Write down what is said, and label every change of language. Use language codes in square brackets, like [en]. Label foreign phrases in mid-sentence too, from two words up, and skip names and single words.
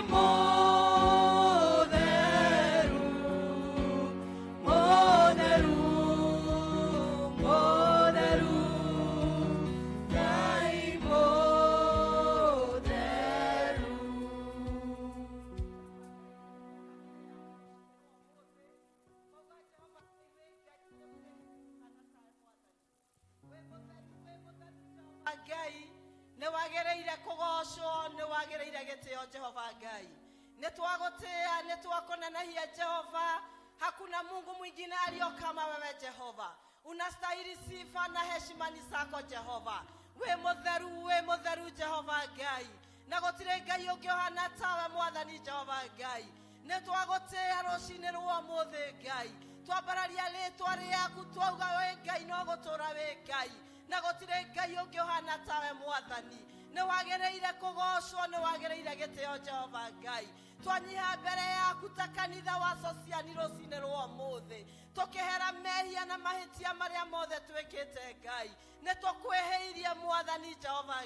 [ki] mũtheru mũtheru mũtheru Ngai mũtheru Ngai nĩ wagĩrĩire kũgocwo nĩ wagĩrĩire gĩtĩo Jehova Ngai nĩ twagũtĩĩa nĩ twakũnenehia Jehova [sw] hakuna Mungu mwingine aliyo kama wewe Jehova unastahili sifa na heshima ni zako [ki] Jehova we mũtheru Jehova Ngai na gũtirĩ Ngai ũngĩ ũhana tawe Mwathani Jehova Ngai nĩ twagũtĩĩa rũcinĩ rwa ũmũthĩ Ngai twambararia rĩtwa rĩaku twauga we Ngai no gũtũũra we Ngai na gũtirĩ Ngai ũngĩ ũhana tawe Mwathani nĩ wagĩrĩire kũgocwo nĩ wagĩrĩire gĩtĩo Jehova Ngai twanyiha mbere yaku ta kanitha wa sociani rũcinĩ rwa ũmũthĩ tũkĩhera mehia na mahĩtia marĩa mothe twĩkĩte Ngai nĩ tũkwĩhĩirie Mwathani Jehova